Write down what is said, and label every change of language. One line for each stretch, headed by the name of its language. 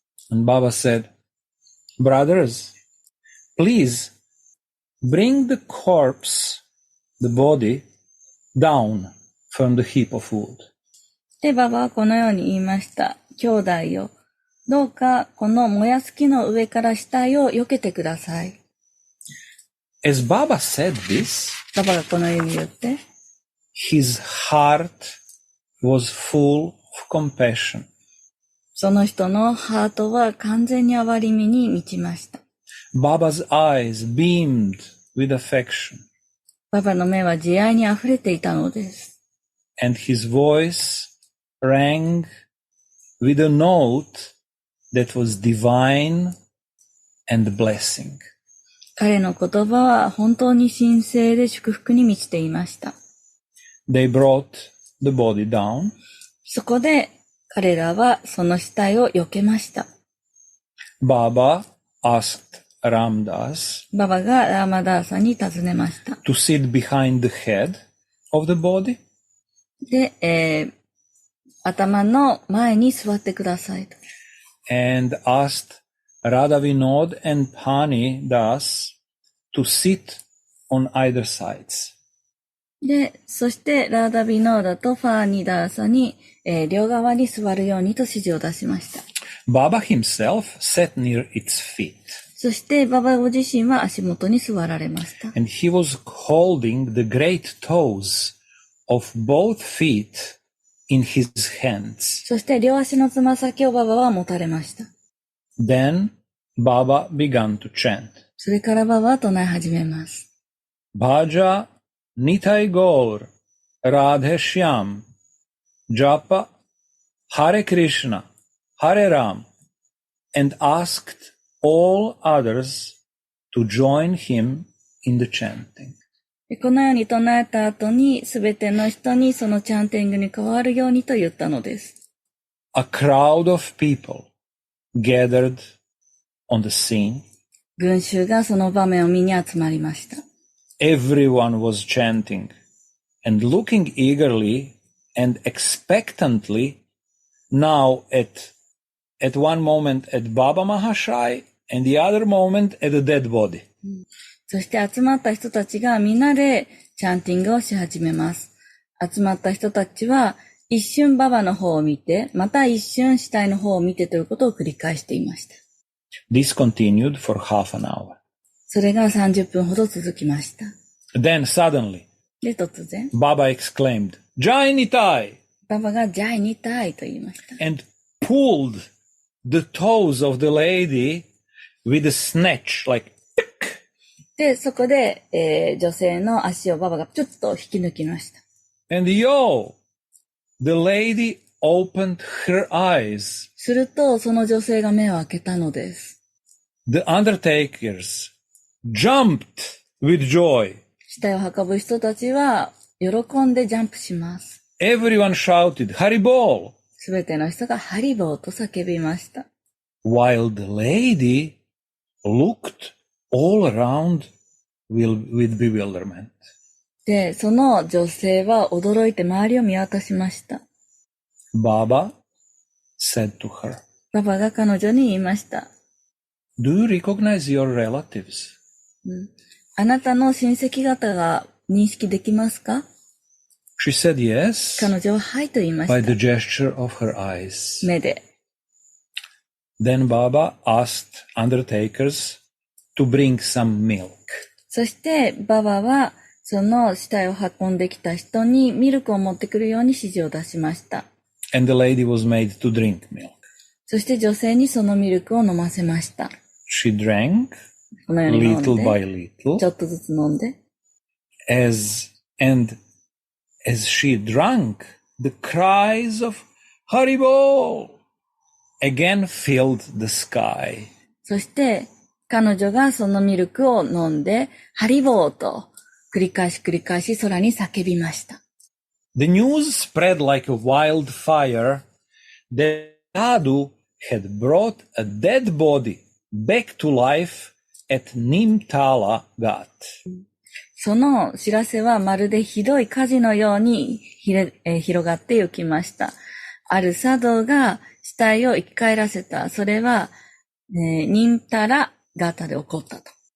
English: And Baba said, Brothers, please bring the corpse, the body, down from the heap of wood.
Japanese: で、ババはこのように言いました。兄弟よ、どうかこの燃やす木の上から死体を避けてください。
English: As Baba said this,
Japanese: ババがこのように言って、
English: his heart was full of compassion.
Japanese: その人のハートは完全に憐れみに満ちました。
English: Baba's eyes beamed with affection.
Japanese: ババの目は慈愛に溢れていたのです。
English: And his voice rang with a note that was divine and blessing.
Japanese: 彼の言葉は本当に神聖で祝福に満ちていました。
English: They brought the body down.
Japanese: そこで彼らはその死体を避けました。
English: Baba asked Ramdas
Japanese: ババがラーマダーサに尋ねました。
English: to sit behind the head of the body.
Japanese: で、頭の前に座ってくださいと。
English: And asked Radha Vinod and Pani Das to sit on either sides.
Japanese: で、そしてラーダビノーダとファーニダーサに、両側に座るようにと指示を出しました。
English: Baba himself sat near its feet.
Japanese: そしてババご自身は足元に座られました。
English: And he was holding the great toes of both feet in his hands.
Japanese: そして両足のつま先をババは持たれました。
English: Then Baba began to chant.
Japanese: それからババは唱え始めます。
Bangla: Bhaja Nitai Gaur Radhe Shyam Japa Hare Krishna Hare Ram
English: and asked all others to join him in the chanting.
Japanese: このように唱えた後に、すべての人にそのチャンティングに加わるようにと言ったのです。
English: A crowd of people gathered on the scene.
Japanese: 群衆がその場面を見に集まりました。
English: Everyone was chanting and looking eagerly and expectantly now at one moment at Baba Mahashai and the other moment at the dead body.
Japanese: そして集まった人たちがみんなでチャンティングをし始めます。集まった人たちは一瞬ババの方を見て、また一瞬死体の方を見てということを繰り返していました。
English: This continued for half an hour.
Japanese: それが30分ほど続きました。
English: Then suddenly,
Japanese: で、突然、
English: Baba exclaimed, Jai Nitai!
Japanese: ババがジャイニタイと言いました。
English: And pulled the toes of the lady with a snatch, like,
Japanese: で、そこで、女性の足をババがちょっと引き抜きました。
English: and the lady opened her eyes.
Japanese: すると、その女性が目を開けたのです。
English: The undertakers jumped with joy.
Japanese: 死体を運ぶ人たちは、喜んでジャンプします。
English: Everyone shouted, Haribol!
Japanese: すべての人がハリボーと叫びました。
English: While the lady looked all around with bewilderment.
Japanese: で、その女性は驚いて周りを見渡しました。
English: Baba said to her,
Japanese: ババが彼女に言いました。
English: Do you recognize your relatives?
Japanese: あなたの親戚方が認識できますか？
English: She said yes,
Japanese: 彼女ははいと言いまし
English: by
Japanese: た。
English: the gesture of her eyes.
Japanese: 目で。
English: Then Baba asked undertakers to bring some milk.
Japanese: そしてババはその死体を運んできた人にミルクを持ってくるように指示を出しました。
English: And the lady was made to drink milk.
Japanese: そして女性にそのミルクを飲ませました。
English: She drank
Japanese: このように飲んで、
English: little by
Japanese: ちょ
English: little.
Japanese: っとずつ飲んで。
English: And as she drank, the cries of Haribol again filled the sky.
Japanese: そして彼女がそのミルクを飲んで、ハリボーと繰り返し空に叫びました。
English: The news spread like a wildfire that Sadhu had brought a dead body back to life at Nimtala Ghat.
Japanese: その知らせはまるでひどい火事のように広がって行きました。ある茶道が死体を生き返らせた。それは、ニンタラガタで起こったと。